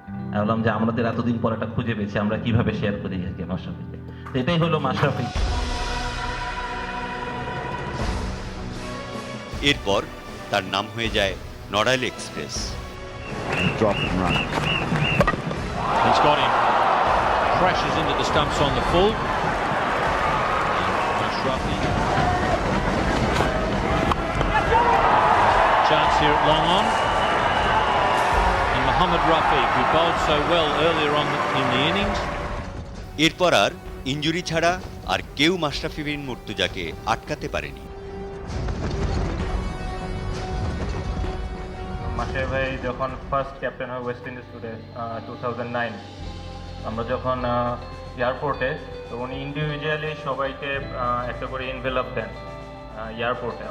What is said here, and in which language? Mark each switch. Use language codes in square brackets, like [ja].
[bn] আমি বললাম যে আমাদের এতদিন পর একটা খুঁজে পেয়েছি, আমরা কিভাবে শেয়ার করি আজকে মাশরাফিকে। তো এটাই হলো মাশরাফি। এরপর তার নাম হয়ে যায় Narail express. [en] He's got him. Pressures into the stumps on the full. Mashrafi. Chance here at long on. And Mohammad Rafi, who bowled so well earlier on in the innings. [bn] এরপর আর ইনজুরি ছাড়া আর কেউ মাশরাফি বিন মুর্তজাকে আটকাতে পারেনি। মাশরাফি ভাই যখন ফার্স্ট ক্যাপ্টেন হয় West Indies today 2009, আমরা যখন এয়ারপোর্টে, তো উনি ইন্ডিভিজুয়ালি সবাইকে একটা করে এনভেলপ দেন এয়ারপোর্টে।